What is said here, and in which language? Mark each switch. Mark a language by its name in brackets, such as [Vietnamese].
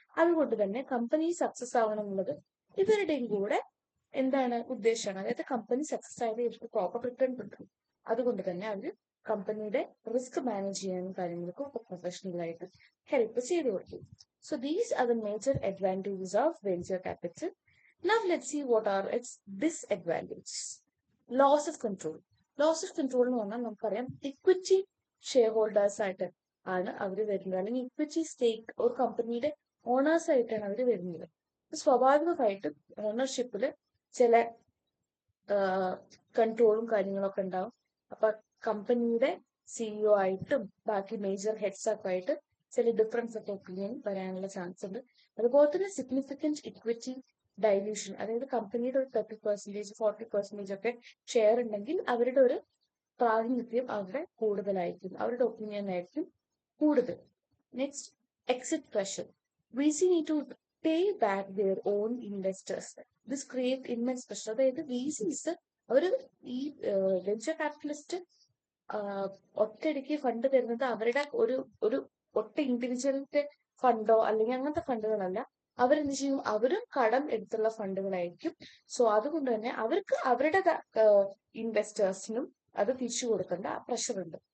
[Malayalam] അതുകൊണ്ട് തന്നെ company success ആവണം എന്നുള്ളത് ഇവരുടെയും കൂടെ എന്താണ് ഉദ്ദേശമാണ്. അതായത് കമ്പനി സക്സസ് ആയത് ഇവർക്ക് പ്രോപ്പർ റിട്ടേൺ കിട്ടും. അതുകൊണ്ട് തന്നെ അവര് കമ്പനിയുടെ റിസ്ക് മാനേജ് ചെയ്യാനും കാര്യങ്ങൾക്കും ഒക്കെ പ്രൊഫഷണൽ ആയിട്ട് ഹെൽപ്പ് ചെയ്തു കൊടുക്കും. [English] So these are the major advantages of venture capital. Now let's see what are its disadvantages. Loss of control. [Malayalam] Loss of control എന്ന് പറഞ്ഞാൽ നമുക്കറിയാം ഇക്വിറ്റി ഷെയർ ഹോൾഡേഴ്സ് ആയിട്ട് ആണ് അവർ വരുന്നത്, അല്ലെങ്കിൽ ഇക്വിറ്റി സ്റ്റേക്ക് ഒരു കമ്പനിയുടെ ഓണേഴ്സ് ആയിട്ടാണ് അവർ വരുന്നത്. സ്വാഭാവികമായിട്ടും ഓണർഷിപ്പിൽ ചില കൺട്രോളും കാര്യങ്ങളൊക്കെ ഉണ്ടാവും. അപ്പൊ കമ്പനിയുടെ സിഇഒ ആയിട്ടും ബാക്കി മേജർ ഹെഡ്സ് ഒക്കെ ആയിട്ട് ചില ഡിഫറൻസ് ഒക്കെ ഒപ്പീനിയൻ വരാനുള്ള ചാൻസ് ഉണ്ട്. അതുപോലെ തന്നെ സിഗ്നിഫിക്കന്റ് ഇക്വിറ്റി ഡൈല്യൂഷൻ, അതായത് കമ്പനിയുടെ ഒരു 30%, 40% ഒക്കെ ഷെയർ ഉണ്ടെങ്കിൽ അവരുടെ ഒരു പ്രാതിനിധ്യം അവിടെ കൂടുതലായിരിക്കും, അവരുടെ ഒപ്പീനിയൻ ആയിരിക്കും കൂടുതൽ. [English] Next, exit pressure. VC need to pay back their own investors. This create immense pressure. [Malayalam] അതായത് VCs അവർ ഈ വെഞ്ചർ ക്യാപിറ്റലിസ്റ്റ് ഒറ്റയടിക്ക് ഫണ്ട് തരുന്നത് അവരുടെ ഒരു ഒരു ഒറ്റ ഇൻഡിവിജ്വലിന്റെ ഫണ്ടോ അല്ലെങ്കിൽ അങ്ങനത്തെ ഫണ്ടുകളല്ല. അവരെന്ത് ചെയ്യും, അവരും കടം എടുത്തുള്ള ഫണ്ടുകളായിരിക്കും. സോ അതുകൊണ്ട് തന്നെ അവർക്ക് അവരുടെ ഇൻവെസ്റ്റേഴ്സിനും അത് തിരിച്ചു കൊടുക്കേണ്ട പ്രഷർ ഉണ്ട്.